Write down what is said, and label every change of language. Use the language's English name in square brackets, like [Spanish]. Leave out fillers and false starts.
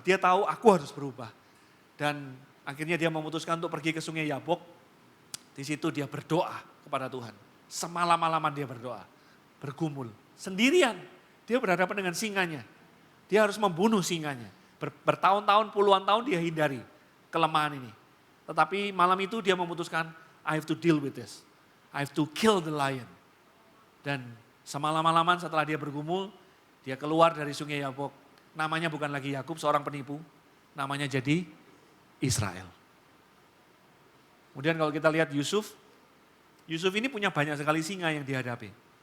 [Indonesian] Dia tahu aku harus berubah. Dan akhirnya dia memutuskan untuk pergi ke sungai Yabok. Di situ dia berdoa kepada Tuhan. Semalam-malaman dia berdoa. Bergumul. Sendirian. Dia berhadapan dengan singanya. Dia harus membunuh singanya. Bertahun-tahun, puluhan tahun dia hindari kelemahan ini. Tetapi malam itu dia memutuskan, [English] I have to deal with this. I have to kill the lion. [Indonesian] Dan semalam-malaman setelah dia bergumul, dia keluar dari sungai Yabok. Namanya bukan lagi Yakub, seorang penipu. Namanya jadi Israel. Kemudian kalau kita lihat Yusuf ini punya banyak sekali singa yang dihadapi.